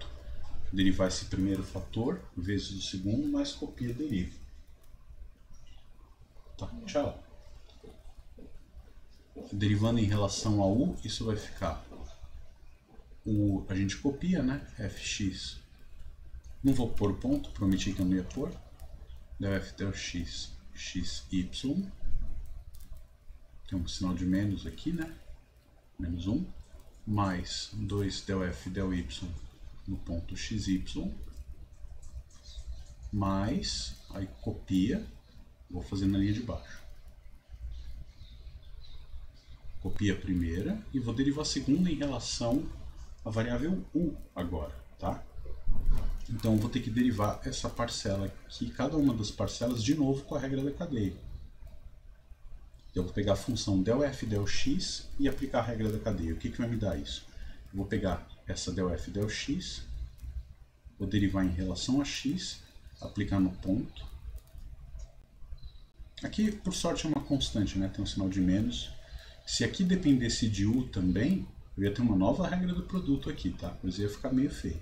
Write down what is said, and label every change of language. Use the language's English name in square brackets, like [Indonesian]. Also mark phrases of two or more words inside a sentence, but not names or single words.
[Portuguese] Derivar esse primeiro fator vezes o segundo, mais copia deriva. Tá, tchau. Derivando em relação a u, isso vai ficar a gente copia, né? fx. Não vou pôr ponto, prometi que eu não ia pôr. Del f del x, xy. Tem um sinal de menos aqui, né? Menos 1. Mais 2 del f del y no ponto xy, mais, aí copia, vou fazer na linha de baixo. Copia a primeira e vou derivar a segunda em relação à variável u agora, tá? Então eu vou ter que derivar essa parcela aqui, cada uma das parcelas, de novo com a regra da cadeia. Eu vou pegar a função del f del x e aplicar a regra da cadeia. O que vai me dar isso? Eu vou pegar essa del f del x, vou derivar em relação a x, aplicar no ponto. Aqui, por sorte, é uma constante, né? Tem um sinal de menos. Se aqui dependesse de u também, eu ia ter uma nova regra do produto aqui, tá? Mas ia ficar meio feio.